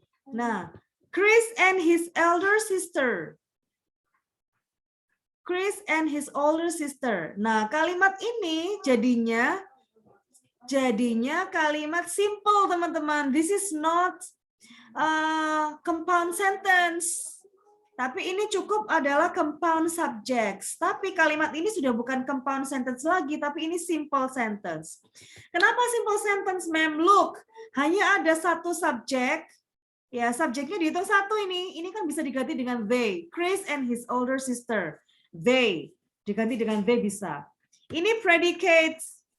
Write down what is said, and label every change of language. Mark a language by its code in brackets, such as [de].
[en] Nah, Chris and his elder sister. Chris and his older sister. [id] Nah, kalimat ini jadinya kalimat simple, teman-teman. [en] This is not compound sentence. [id] Tapi ini cukup adalah compound subjects. Tapi kalimat ini sudah bukan compound sentence lagi, tapi ini simple sentence. Kenapa simple sentence, ma'am? Look, hanya ada satu subjek. Ya, subjeknya dihitung satu ini. Ini kan bisa diganti dengan they. Chris and his older sister. They. Diganti dengan they bisa. Ini predicates.